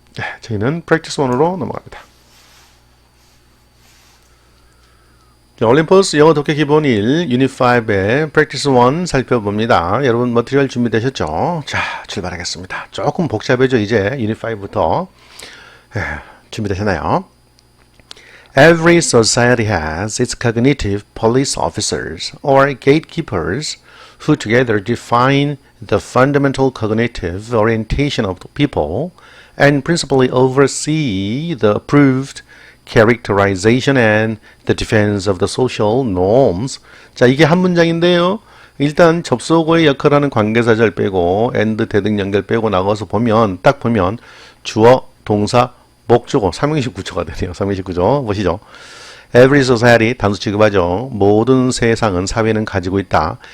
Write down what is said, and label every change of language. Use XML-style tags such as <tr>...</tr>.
<ko>네, 저희는 practice 1으로 넘어갑니다. 올림포스 영어 독해 기본 1 유닛 5의 practice 1 살펴봅니다. 여러분 머티리얼 준비되셨죠? 자, 출발하겠습니다. 조금 복잡해져 이제 유닛 5부터. 준비되셨나요?</ko> <en>Every society has its cognitive police officers or gatekeepers who together define the fundamental cognitive orientation of the people and principally oversee the approved characterization and the defense of the social norms.</en> <ko>자, 이게 한 문장인데요. 일단 접속어의 역할하는 관계사절 빼고 and 대등 연결 빼고 나가서 보면 딱 보면 주어, 동사, 목적어, 삼형식 구조가 되네요. 삼형식 구조 보시죠.</ko> <en>Every society</en> <ko>단수 취급하죠. 모든 세상은 사회는 가지고 있다.</ko>